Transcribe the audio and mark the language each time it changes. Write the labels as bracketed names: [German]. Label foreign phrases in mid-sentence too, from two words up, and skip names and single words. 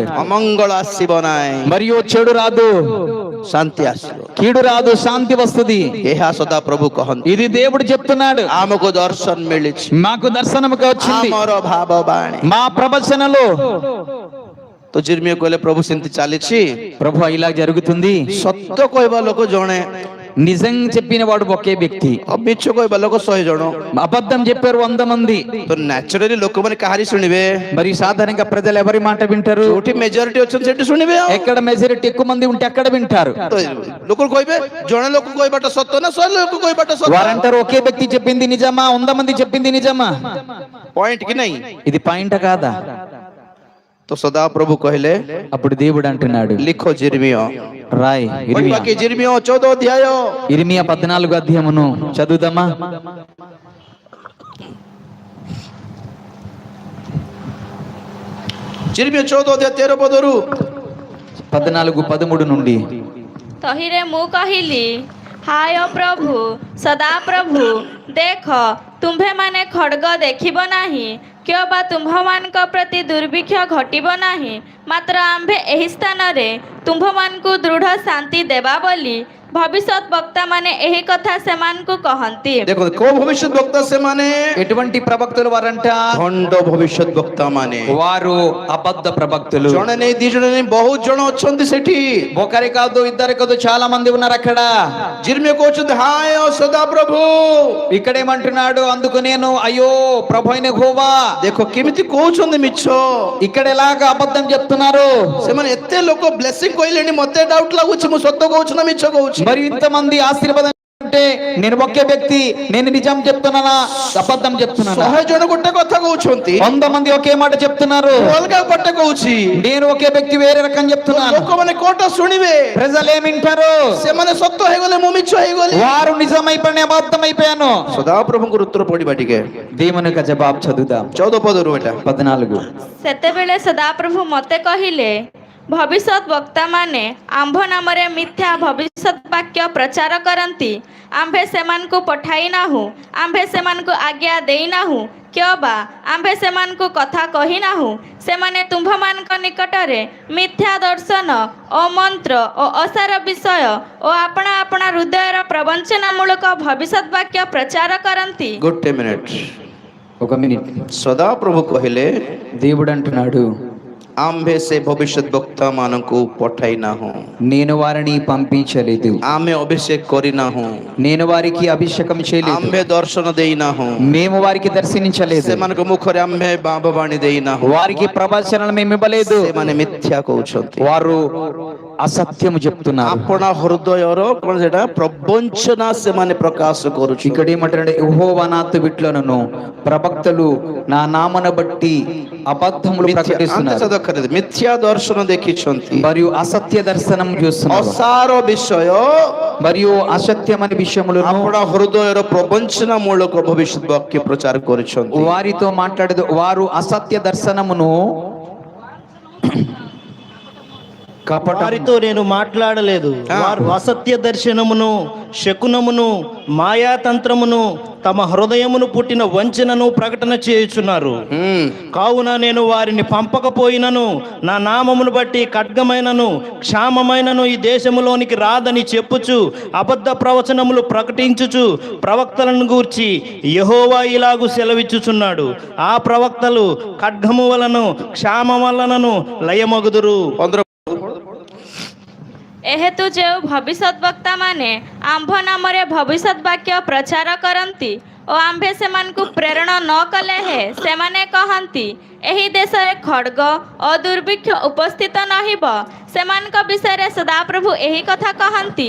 [Odia] ଅମଙ୍ଗଳ ଆସିବ ନାହିଁ, [Telugu] మరియు చెడు రాదు, [Odia] ଶାନ୍ତି ଆସିବ। [Telugu] కీడు రాదు, శాంతి వస్తుంది। [Odia] ଏହା ସଦା ପ୍ରଭୁ କହନ୍ତି। [Telugu] ఇది దేవుడు చెప్తున్నాడు। [Odia] ଆମକୁ ଦର୍ଶନ ମିଳିଛି, [Telugu] మాకు దర్శనముగా వచ్చింది [Odia] ଆମର ଭାବ ବାଣୀ। [Telugu] మా ప్రవచనలో। [Odia] ତ ଜିର୍ମିୟ କହିଲେ, ପ୍ରଭୁ ସେମିତି ଚାଲିଛି। [Telugu] ప్రభు ఇలా జరుగుతుంది। [Odia] ସତ୍ୟ କହିବା ଲୋକ ଜଣେ, [Telugu] నిజం చెప్పిన వాడు ఒకే వ్యక్తి, [Odia] ଆଉ ମିଛ କହିବା ଲୋକ 100 ଜଣ। [Telugu] అబద్ధం చెప్పారు 100 మంది। [Odia] ତ ନ୍ୟାଚୁରାଲି ଲୋକମାନେ କାହାରି ଶୁଣିବେ? [Telugu] మరి సాధారణంగా ప్రజలు ఎవరి మాట వింటారు? [Odia] ଯୋଉଠି ମେଜରିଟି ଅଛନ୍ତି ସେଠି ଶୁଣିବେ। ଆଉ [Telugu] ఎక్కడ మెజారిటీ ఎక్కువ మంది ఉంటే అక్కడ వింటారు। [Odia] ତ ଲୋକ କହିବେ ଜଣେ ଲୋକ କହିବାଟା ସତ ନା 100 ଲୋକ କହିବାଟା ସତ? [Telugu] వారంటారు ఒకే వ్యక్తి చెప్పింది నిజమా, 100 మంది చెప్పింది నిజమా? [Odia] ପଏଣ୍ଟ କି ନାହିଁ? [Telugu] ఇది పాయింట్ కాదా? [Odia] ତ ସଦା ପ୍ରଭୁ କହିଲେ, [Telugu] అప్పుడు దేవుడు అంటున్నాడు, [Odia] ଲିଖ ଜିର୍ମିୟ, [Telugu] రాయ్ ఇర్మియా, [Odia] ବାକି ଜିର୍ମିୟ 14 ଅଧ୍ୟାୟ [Telugu] ఇర్మియా 14 అధ్యాయమును చదువుదామా? [Odia] ଜିର୍ମିୟ 14 ଅଧ୍ୟାୟ 13 ପଦରୁ [Telugu] 14-13 నుండి। [Odia] ତହିଁରେ ମୁଁ କହିଲି, ହାୟ ପ୍ରଭୁ ସଦାପ୍ରଭୁ, ଦେଖ ତୁମ୍ଭେମାନେ ଖଡ୍ଗ ଦେଖିବ ନାହିଁ, କିମ୍ବା ତୁମ୍ଭମାନଙ୍କ ପ୍ରତି ଦୁର୍ଭିକ୍ଷ ଘଟିବ ନାହିଁ, ମାତ୍ର ଆମ୍ଭେ ଏହି ସ୍ଥାନରେ ତୁମ୍ଭମାନଙ୍କୁ ଦୃଢ଼ ଶାନ୍ତି ଦେବା ବୋଲି ଭବିଷ୍ୟତ ବକ୍ତାମାନେ ଏହି କଥା ସେମାନଙ୍କୁ କହନ୍ତି। ଦେଖନ୍ତୁ କୋଉ ଭବିଷ୍ୟତ ବକ୍ତା ସେମାନେ? [Telugu] ఎటువంటి ప్రవక్తలు వారంట? [Odia] ଭଣ୍ଡ ଭବିଷ୍ୟତ ବକ୍ତା ମାନେ। [Telugu] వారు అబద్ధ ప్రవక్తలు। [Odia] ଜଣେ ନେଇ 2 ଜଣ ନେଇ ବହୁତ ଜଣ ଅଛନ୍ତି ସେଠି। [Telugu] ఒకరి కాదు, ఇద్దరు కాదు, చాలా మంది ఉన్నారు అక్కడ। [Odia] ଜିର୍ମିୟ କହୁଛନ୍ତି, ହାୟ ସଦା ପ୍ରଭୁ। [Telugu] ఇక్కడేమంటున్నాడు, అందుకు నేను అయ్యో ప్రభు అయిన యెహోవా। [Odia] ଦେଖ କେମିତି କହୁଛନ୍ତି ମିଛ। [Telugu] ఇక్కడ ఎలాగ అబద్ధం చెప్తున్నారు? [Odia] ସେମାନେ ଏତେ ଲୋକ ବ୍ଲେସିଂ କହିଲେଣି, ମତେ ଡାଉଟ୍ ଲାଗୁଛି ମୁଁ ସତ କହୁଛି ନା ମିଛ କହୁଛି। [Telugu] మరి ఇంతమంది ఆశీర్వాదం అంటే నేను ఒకే వ్యక్తి, నేను నిజం చెప్తున్నానా అబద్ధం చెప్తున్నానా? [Odia] 100 ଜଣ ଗୋଟେ କଥା କହୁଛନ୍ତି, [Telugu] 100 మంది ఒకే మాట చెప్తున్నారు, [Odia] ମୁଁ ଅଲଗା ଗୋଟେ କହୁଛି। [Telugu] నేను ఒకే వ్యక్తి వేరే రకం చెప్తున్నాను। [Odia] ଲୋକମାନେ କୋଉଟା ଶୁଣିବେ? [Telugu] ప్రజలు ఏమింటారు? [Odia] ସେମାନେ ସତ ହେଇଗଲେ ମୁଁ ମିଛ ହେଇଗଲି। [Telugu] వారు నిజమైపోయిన అబద్ధం అయిపోయాను। [Odia] ସଦାପ୍ରଭୁଙ୍କର ଉତ୍ତର ପଢିବା ଟିକେ। [Telugu] దేవుని యొక్క జవాబు చదువుదాం। [Odia] 14 ପଦରୁ ଏଟା [Telugu] 14। [Odia] ସେତେବେଳେ ସଦାପ୍ରଭୁ ମୋତେ କହିଲେ, ଭବିଷ୍ୟତ ବକ୍ତାମାନେ ଆମ୍ଭ ନାମରେ ମିଥ୍ୟା ଭବିଷ୍ୟତ ବାକ୍ୟ ପ୍ରଚାର କରନ୍ତି। ଆମ୍ଭେ ସେମାନଙ୍କୁ ପଠାଇ ନାହୁଁ, ଆମ୍ଭେ ସେମାନଙ୍କୁ ଆଜ୍ଞା ଦେଇନାହୁଁ, କିମ୍ବା ଆମ୍ଭେ ସେମାନଙ୍କୁ କଥା କହିନାହୁଁ। ସେମାନେ ତୁମ୍ଭମାନଙ୍କ ନିକଟରେ ମିଥ୍ୟା ଦର୍ଶନ ଓ ମନ୍ତ୍ର ଓ ଅସାର ବିଷୟ ଓ ଆପଣା ଆପଣା ହୃଦୟର ପ୍ରବଞ୍ଚନାମୂଳକ ଭବିଷ୍ୟତ ବାକ୍ୟ ପ୍ରଚାର କରନ୍ତି। ଗୋଟେ ମିନିଟ୍। [Telugu] 1 మినిట్। [Odia] ସଦାପ୍ରଭୁ କହିଲେ, [Telugu] దేవుడు అంటున్నాడు, [Odia] ଆମ୍ଭେ ସେ ଭବିଷ୍ୟତ ବକ୍ତା ମାନଙ୍କୁ ପଠାଇ ନାହୁଁ [Telugu] నేను వారిని పంపించలేదు, [Odia] ଆମେ ଅଭିଷେକ କରି ନାହୁଁ [Telugu] నేను వారికి అభిషేకం చేయలేదు, [Odia] ଆମ୍ଭେ ଦର୍ଶନ ଦେଇ ନାହୁଁ [Telugu] మేము వారికి దర్శించలేదు, [Odia] ସେମାନଙ୍କ ମୁଖରେ ଆମ୍ଭେ ବାଣୀ ଦେଇନା [Telugu] వారికి ప్రవచనాలు మేము ఇవ్వలేదు, [Odia] ସେମାନେ మిథ్ୟା କହୁଛନ୍ତି [Telugu] వారు అసత్యము చెప్తున్నారు. [Odia] ଆପଣ ହୃଦୟର କଣ ସେଟା ପ୍ରବଞ୍ଚନା ସେମାନେ ପ୍ରକାଶ କରୁଛନ୍ତି. [Telugu] ఇక్కడ ఏమంటారంటే యెహోవా నాతో విట్లనను ప్రవక్తలు నా నామను బట్టి అబద్ధములు ప్రకటిస్తున్నారు, [Odia] ମିଥ୍ୟା ଦର୍ଶନ ଦେଖିଛନ୍ତି, [Telugu] మరియు అసత్య దర్శనం చూస్తున్నారు, [Odia] ଅସାର ବିଷୟ [Telugu] మరియు అసత్యమైన విషయములను [Odia] ଆପଣ ହୃଦୟର ପ୍ରବଞ୍ଚନା ମୂଳକ ଭବିଷ୍ୟତ ବାକ୍ୟ ପ୍ରଚାର କରୁଛନ୍ତି. [Telugu] వారితో మాట్లాడదు, వారు అసత్య దర్శనమును వారితో నేను మాట్లాడలేదు, వారు అసత్య దర్శనమును శకునమును మాయాతంత్రమును తమ హృదయమును పుట్టిన వంచనను ప్రకటన చేయుచున్నారు. కావున నేను వారిని పంపకపోయినను నా నామమును బట్టి ఖడ్గమైనను క్షామమైనను ఈ దేశములోనికి రాదని చెప్పుచు అబద్ధ ప్రవచనములు ప్రకటించుచు ప్రవక్తలను గూర్చి యెహోవా ఇలాగు సెలవిచ్చుచున్నాడు, ఆ ప్రవక్తలు ఖడ్గము వలన క్షామం వలనను లయమగుదురు. [Odia] ଏହେତୁ ଯେଉଁ ଭବିଷ୍ୟତ ବକ୍ତା ମାନେ ଆମ୍ଭ ନାମରେ ଭବିଷ୍ୟତ ବାକ୍ୟ ପ୍ରଚାର କରନ୍ତି ଓ ଆମ୍ଭେ ସେମାନଙ୍କୁ ପ୍ରେରଣ ନ କଲେ ହେ ସେମାନେ କହନ୍ତି ଏହି ଦେଶରେ ଖଡ୍ଗ ଓ ଦୁର୍ଭିକ୍ଷ ଉପସ୍ଥିତ ନହିବ, ସେମାନଙ୍କ ବିଷୟରେ ସଦାପ୍ରଭୁ ଏହି କଥା କହନ୍ତି।